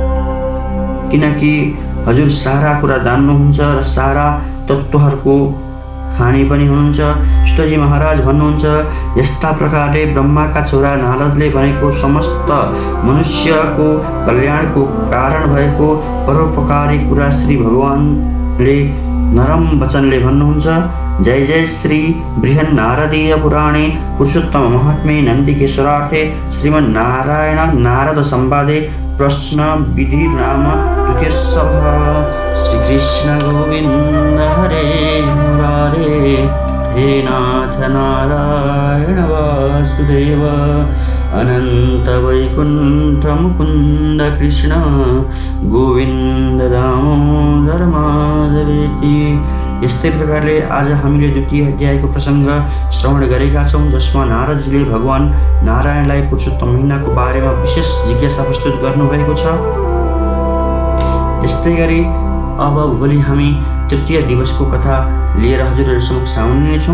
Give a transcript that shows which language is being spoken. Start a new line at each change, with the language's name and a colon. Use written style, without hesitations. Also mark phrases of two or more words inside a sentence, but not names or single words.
Nepali: किनकि हजुर सारा कुरा जान्नुहुन्छ र सारा तत्त्वहरूको खानी पनि हुनुहुन्छ। सुतजी महाराज भन्नुहुन्छ, यस्ता प्रकारले ब्रह्माका छोरा नारदले भनेको समस्त मनुष्यको कल्याणको कारण भएको परोपकारी कुरा श्री भगवानले नरम वचनले भन्नुहुन्छ।
Sanskrit: जय जय श्री बृहन्नारदीय पुराणे पुरुषोत्तम महात्म्ये नन्दिकेश्वरार्थे श्रीमन्नारायण नारद संवादे प्रश्न विधि नाम द्वितीय सभा। श्री कृष्ण गोविंद हरे मुरारे, हे नाथ नारायण वासुदेव, अनंत वैकुंठ मुकुंद कृष्ण गोविंद दामोदर माधवेति।
Nepali: यस्तै प्रकारले आज हामीले द्वितीय अध्यायको प्रसङ्ग श्रवण गरेका छौँ, जसमा नारदजीले भगवान नारायणलाई पुरुषोत्तम महिनाको बारेमा विशेष जिज्ञासा प्रस्तुत गर्नुभएको छ। यस्तै गरी अब भोलि हामी तृतीय दिवसको कथा लिएर हजुरहरू समक्ष आउनेछौँ।